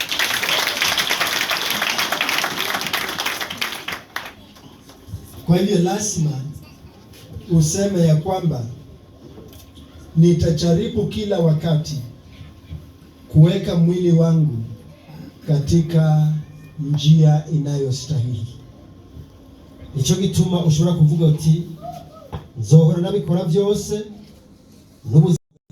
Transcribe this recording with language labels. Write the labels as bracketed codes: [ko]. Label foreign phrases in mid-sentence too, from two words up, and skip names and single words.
[sw] Kwa hivyo lazima useme ya kwamba nitajaribu kila wakati kuweka mwili wangu katika njia inayostahili. [rn] Nico gituma ushobora kuvuga uti nzohora nabikora byose